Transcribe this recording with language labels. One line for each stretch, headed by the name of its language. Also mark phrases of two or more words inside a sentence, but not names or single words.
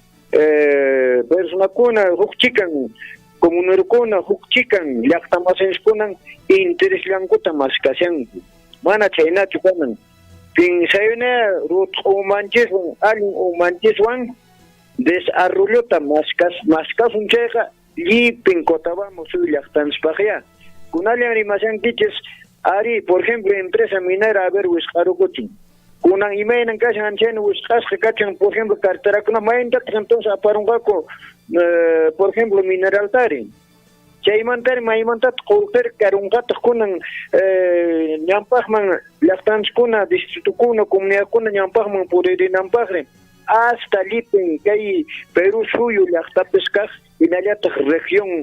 Quechua: personakuna hukchikan comunerukuna hukchikan llaqtamasiskunan interesllankuta maskashanku mana chaynachu kanan pinsayuna rut'umanchiswan allin umanchiswan desarrollota maskasun chayqa llipin Cotabamba suyu llaqtanchikpaqya kunallan rimashankichis ari
Spanish: por ejemplo empresa minera
Quechua: haber wisqarukuchin kunan imaynan kashan chayna wisqasqa kachan
Spanish: por ejemplo
Quechua: carterakuna mayntaq entonces aparunqaku
Spanish: por ejemplo
Quechua: mineraltari chaymantari maymantata qurqir karunqataq kunan ñampaqman llaqtanchikuna distritukuna comunidadkuna ñampaqman puririnanpaqri hasta lipin kay Perú suyu llaqtapis kaq hinallataq región